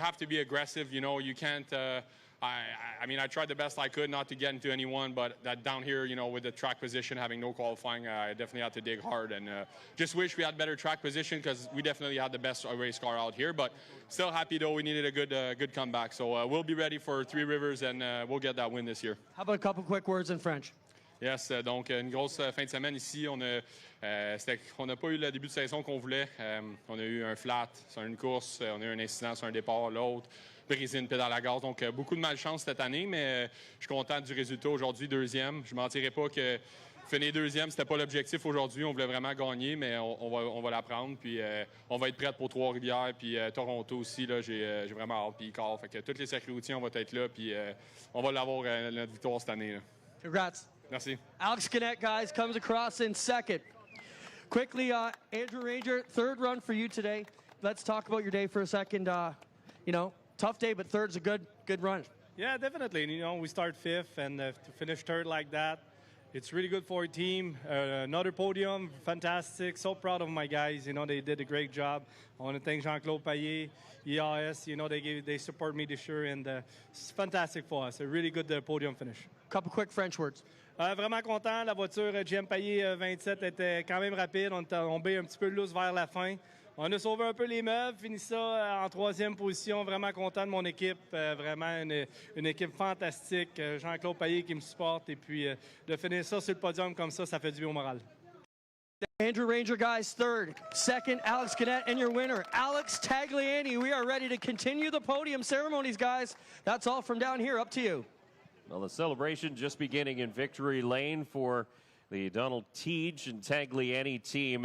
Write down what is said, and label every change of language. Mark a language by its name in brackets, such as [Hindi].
[English] You have to be aggressive, you know. You can't... I mean, I tried the best I could not to get into anyone, but that down here, you know, with the track position, having no qualifying, I definitely had to dig hard. And just wish we had better track position because we definitely had the best race car out here. But still happy, though, we needed a good comeback. So we'll be ready for Three Rivers, and we'll get that win this year. How about a couple quick words in French? [French] Yes, donc une grosse fin de semaine ici. On n'a pas eu le début de saison qu'on voulait. On a eu un flat sur une course, on a eu un incident sur un départ, l'autre. Briser une pédale à gaz. Donc, beaucoup de malchance cette année, mais je suis content du résultat aujourd'hui, deuxième. Je ne mentirais pas que finir deuxième, ce n'était pas l'objectif aujourd'hui. On voulait vraiment gagner, mais on va la prendre. Puis, on va être prêts pour Trois-Rivières. Puis, Toronto aussi, là, j'ai vraiment hâte. Puis, Car. Fait que toutes les circuits routiers, on va être là. Puis, on va l'avoir, notre victoire cette année. Là. [English] Congrats. [French] Merci. [English] Alex Canet, guys, comes across in second. Quickly, Andrew Ranger, third run for you today. Let's talk about your day for a second. You know, tough day, but third's a good run. Yeah, definitely. You know, we start fifth, and to finish third like that, it's really good for our team. Another podium, fantastic. So proud of my guys. You know, they did a great job. I want to thank Jean-Claude Payet, EAS. You know, they support me this year, and it's fantastic for us. A really good podium finish. Couple quick French words. [French] Vraiment content. La voiture GM Payet 27 était quand même rapide. On est tombé un petit peu loose vers la fin. On a sauvé un peu les meubles, fini ça en troisième position. Vraiment content de mon équipe. Vraiment une équipe fantastique. Jean-Claude Payet qui me supporte. Et puis de finir ça sur le podium comme ça fait du bien au moral. [English] Andrew Ranger, guys, third. Second, Alex Canet, and your winner, Alex Tagliani. We are ready to continue the podium ceremonies, guys. That's all from down here. Up to you. Well, the celebration just beginning in victory lane for the Donald Teege and Tagliani team.